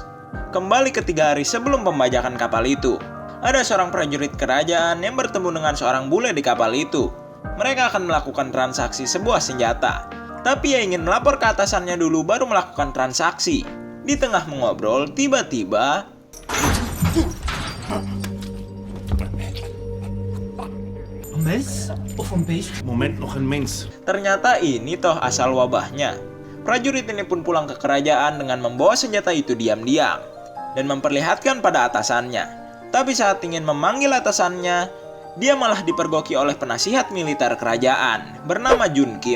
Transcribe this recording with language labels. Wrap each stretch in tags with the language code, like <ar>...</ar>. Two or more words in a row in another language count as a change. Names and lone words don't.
<id>Kembali ke 3 hari sebelum pembajakan kapal itu, ada seorang prajurit kerajaan yang bertemu dengan seorang bule di kapal itu. Mereka akan melakukan transaksi sebuah senjata. Tapi ia ingin melapor ke atasannya dulu baru melakukan transaksi. Di tengah mengobrol, tiba-tiba</id> <nl>Een mens? Of een beest? Moment nog een mens.</nl> <id>ternyata ini toh asal wabahnya. Prajurit ini pun pulang ke kerajaan dengan membawa senjata itu diam-diam dan memperlihatkan pada atasannya. Tapi saat ingin memanggil atasannya, dia malah dipergoki oleh penasihat militer kerajaan bernama Jun Kim.</id>